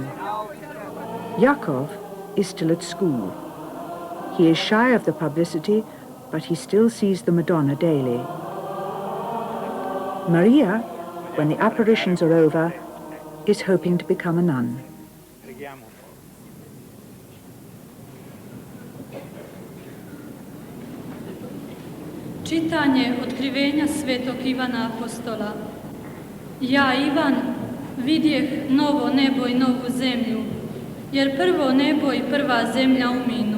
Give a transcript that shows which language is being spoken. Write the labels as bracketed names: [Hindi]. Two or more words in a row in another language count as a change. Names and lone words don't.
[English] Yakov is still at school. He is shy of the publicity, but he still sees the Madonna daily. Maria, when the apparitions are over, is hoping to become a nun. [Croatian] Čitanje otkrivenja svetog Ivana Apostola. Ja, Ivan, vidjeh novo nebo i novu zemlju, jer prvo nebo i prva zemlja uminu.